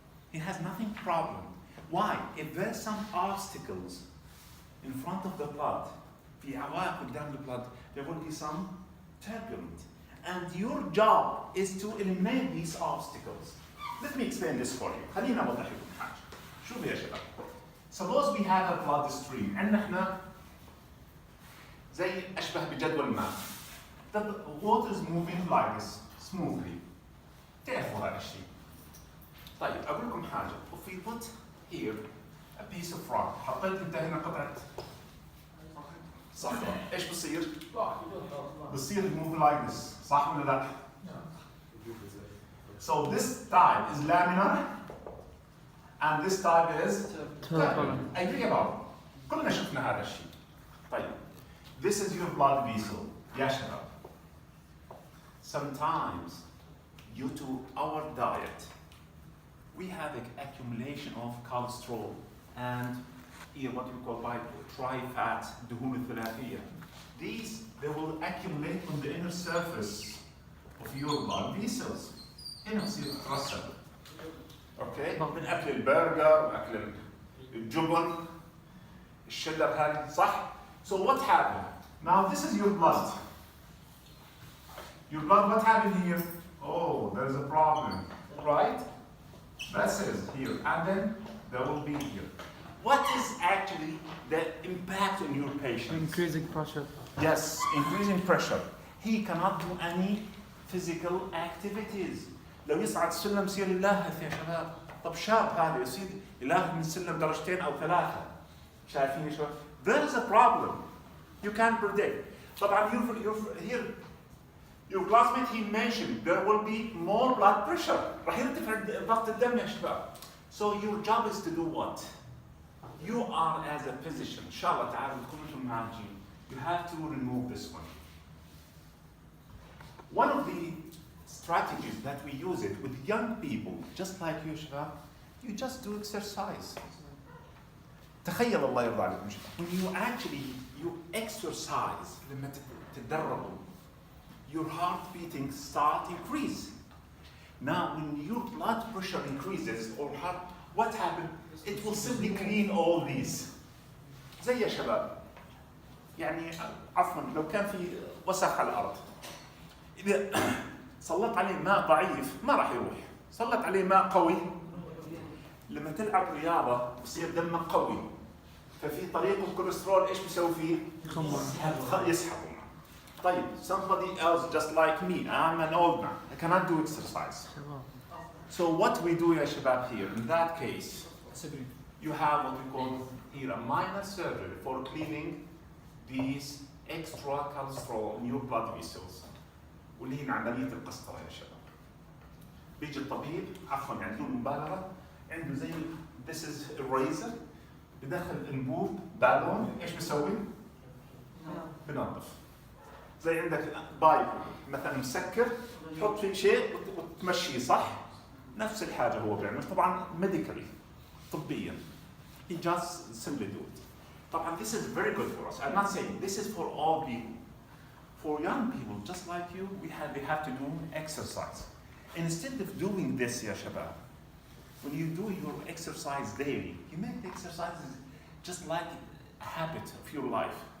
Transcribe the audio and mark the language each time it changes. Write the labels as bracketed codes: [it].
[en] He has nothing problem. Why? If there's some obstacles in front of the blood, [ar] في عوائق قدام [en] the blood, there will be some turbulence. And your job is to eliminate these obstacles. Let me explain this for you. [ar] خلينا أوضح لكم حاجة. شوفوا يا شباب. [en] Suppose we have a blood stream. [ar] عندنا احنا زي أشبه بجدول الماء. [en] The water is moving like this smoothly. [ar] تعرفوا هذا الشيء. طيب أقول لكم حاجة. [en] If we put here a piece of rock. [ar] حطيت أنت هنا قطعة صخرة. إيش بصير؟ بصير [en] move like this. [ar] صح ولا لا؟ [en] So this type is laminar and this type is turbulent. Agree about it. [ar] كلنا شفنا هذا الشيء. طيب. [en] This is your blood vessel. [ar] يا شباب. [en] Sometimes due to our diet we have an accumulation of cholesterol and what we call by tri-fat [ar] دهون الثلاثية. [en] These they will accumulate on the inner surface of your blood vessels. [ar] هنا بصير تترسب. اوكي؟ من اكل البرجر، اكل الجبن، الشدر هذه صح؟ [en] So what happened? Now this is your blood. Your blood, what happened here? Oh, there's a problem, right? That says here, and then there will be here. What is actually the impact on your patient? Increasing pressure. Yes, increasing pressure. He cannot do any physical activities. [ar] لو يصعد السلم يصير يلاهث يا شباب. طب شاب هذا يصير يلاهث من السلم درجتين أو ثلاثة. شايفين يا شباب؟ [en] There is a problem. You can't predict. طبعا here your classmate he mentioned there will be more blood pressure. [ar] راح يرتفع ضغط الدم يا شباب. [en] So your job is to do what? You are as a physician. [ar] إن شاء الله تعالوا تكونوا أنتم معالجين. [en] You have to remove this one. One of the strategies that we use it with young people, just like you, شباب, you just do exercise. [ar] تخيل الله يرضى عليكم شباب. [en] When you exercise, [ar] لما تتدربوا, [en] your heart beating start increase. Now, when your blood pressure increases or heart, what happens? It will simply clean all these. [ar] زي يا شباب. يعني عفوا لو كان في وسخ على الأرض. إذا سلط عليه ماء ضعيف ما راح يروح. سلط عليه ماء قوي. لما تلعب رياضة بصير دمك قوي. ففي طريق الكوليسترول إيش بيسوي فيه؟ يسحبه. [en] طيب, somebody else just like me, I'm an old man, I cannot do exercise. So what we do [ar] يا شباب [en] here, in that case, you have what we call here a minor surgery for cleaning these extra cholesterol in your blood vessels. [ar] واللي هي عملية القسطرة يا شباب. بيجي الطبيب عفوا يعني بدون مبالغة عنده زي [en] this is eraser [ar] بدخل انبوب بالون ايش بيسوي؟ بنظف. زي عندك بايب مثلا مسكر تحط فيه شيء وتمشيه صح؟ نفس الحاجه هو بيعمل طبعا medically طبيا. [en] He just simply do it. طبعا this is very good for us. I'm not saying this is for all people. For young people just like you, they have to do exercise. Instead of doing this [ar] يا شباب, [en] when you do your exercise daily, you make the exercises just like a habit of your life.